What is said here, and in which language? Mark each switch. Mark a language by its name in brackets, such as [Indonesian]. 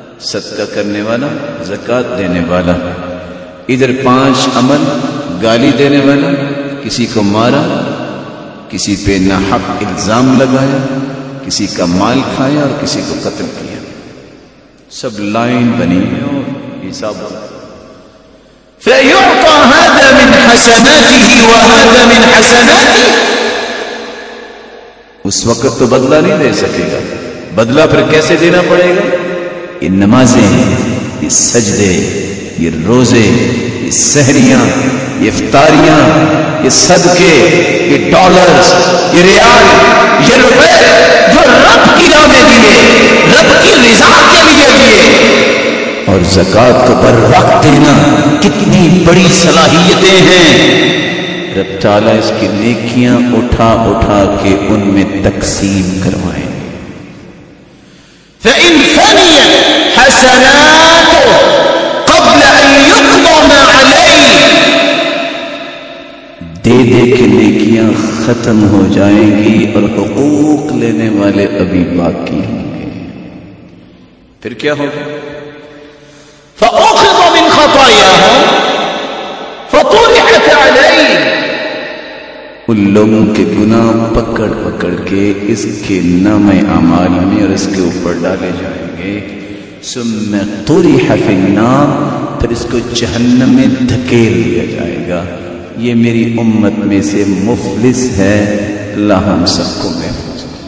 [Urdu] صدقہ کرنے والا، زکوٰۃ دینے والا، ادھر 5 عمل: گالی دینے والا، کسی کو مارا، کسی پہ ناحق الزام لگایا، کسی کا مال کھایا اور کسی کو قتل کیا۔ سب لائن بنی ہے اور حساب ہوگا۔ [Arabic] فيعطى هذا من حسناته وهذا من حسناته۔ [Urdu] اس وقت تو بدلہ نہیں دے سکے گا، بدلہ پھر کیسے دینا پڑے گا؟ یہ نمازیں، یہ سجدے، یہ روزے، یہ سحریاں، یہ افطاریاں، یہ صدقے، یہ ڈالرز، یہ ریال، یہ روپے جو رب کی راہ میں دیے، رب کی رضا کے لیے دیے، اور زکوٰۃ کو بر وقت دینا، کتنی بڑی صلاحیتیں ہیں۔ رب تعالیٰ اس کی نیکیاں اٹھا اٹھا کے ان میں تقسیم کروائیں۔ [Arabic] فإن فنيت حسناته قبل أن يقضى ما عليه، [Urdu] دے دے کے نیکیاں ختم ہو جائیں گی اور حقوق لینے والے ابھی باقی ہوں گے۔ پھر کیا ہوگا؟ [Arabic] فأخذ من خطاياهم فطرحت عليه، [Urdu] ان لوگوں کے گناہ پکڑ پکڑ کے اس کے نام اعمال میں اور اس کے اوپر ڈالے جائیں گے۔ [Arabic] ثم طرح فی النار، [Urdu] پھر اس کو جہنم میں دھکیل دیا جائے گا۔ یہ میری امت میں سے مفلس ہے، اللہ ہم سب کو محفوظ۔